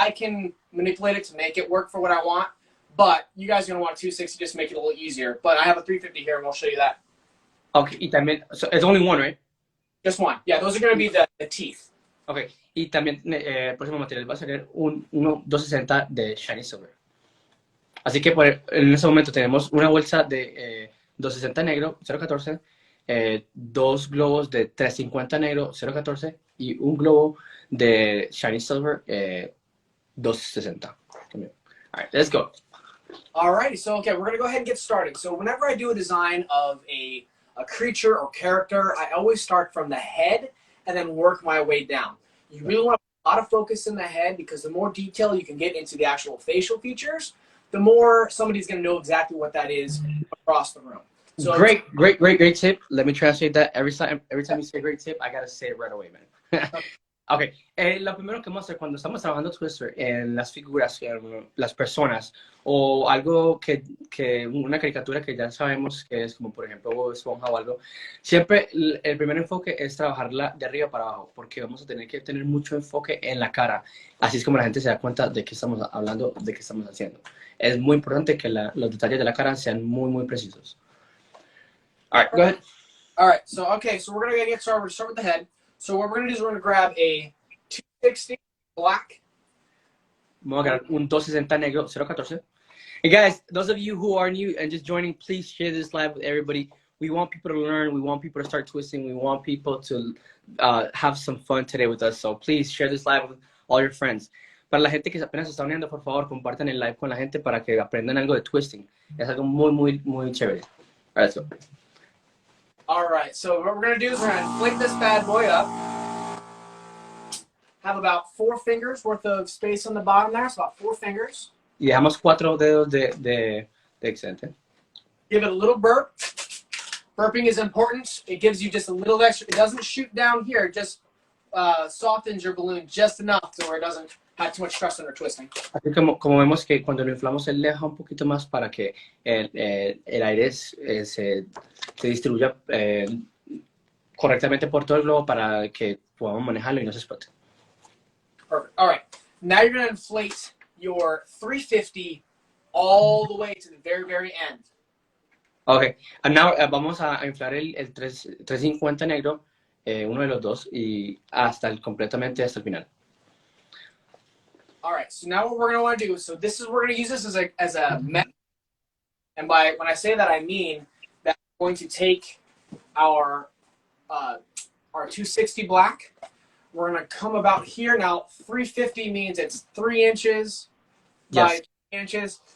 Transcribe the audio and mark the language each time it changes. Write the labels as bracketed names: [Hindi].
[English] I can manipulate it to make it work for what I want. But you guys are going to want a 260 just to make it a little easier. But I have a 350 here, and we'll show you that. Okay, [Spanish] y también, [English] so it's only one, right? Just one. Yeah, those are going to be the teeth. [Spanish] Okay, y también el próximo material va a ser uno 260 de Shiny Silver. Así que en ese momento tenemos una bolsa de 260 negro, 014, 2 globos de 350 negro, 014, y un globo de Shiny Silver, 260. [English] All right, let's go. Alrighty, so okay, we're gonna go ahead and get started. So whenever I do a design of a creature or character, I always start from the head and then work my way down. You really want to put a lot of focus in the head because the more detail you can get into the actual facial features, the more somebody's gonna know exactly what that is across the room. So Great tip. Let me translate that. Every time you say great tip, I gotta say it right away, man. [Spanish] Okay, lo primero que vamos a hacer cuando estamos trabajando Twister en las figuras, las personas, o algo que una caricatura que ya sabemos que es como por ejemplo Bob Esponja o algo, siempre el primer enfoque es trabajarla de arriba para abajo, porque vamos a tener que tener mucho enfoque en la cara, así es como la gente se da cuenta de qué estamos hablando, de qué estamos haciendo. Es muy importante que los detalles de la cara sean muy precisos. [English] All right, go ahead. All right, so we're gonna get started. We're gonna start with the head. So what we're going to do is we're going to grab a 260 black. [Spanish] Vamos a agarrar un 260 negro, 014. [English] And guys, those of you who are new and just joining, please share this live with everybody. We want people to learn. We want people to start twisting. We want people to have some fun today with us. So please share this live with all your friends. [Spanish] Para la gente que apenas se está uniendo, por favor, compartan el live con la gente para que aprendan algo de twisting. Es algo muy chévere. [English] All right, let's go. All right, so what we're going to do is we're going to inflate this bad boy up. Have about 4 fingers worth of space on the bottom there, so about 4 fingers. [Spanish] Y dejamos 4 dedos de excedente. [English] Give it a little burp. Burping is important. It gives you just a little extra. It doesn't shoot down here. It just softens your balloon just enough to where it doesn't have too much stress under twisting. [Spanish] Así como vemos que cuando lo inflamos él deja un poquito más para que el aire se distribuya correctamente por todo el globo para que podamos manejarlo y no se explote. [English] Perfect. All right. Now you're going to inflate your 350 all the way to the very end. Okay. And now [Spanish] vamos a inflar el 350 negro, uno de los dos, y completamente hasta el final. [English] All right, so now what we're going to want to do, so we're going to use this as a method. And when I say that, I mean that we're going to take our 260 black. We're going to come about here. Now, 350 means it's 3 inches by 3 inches.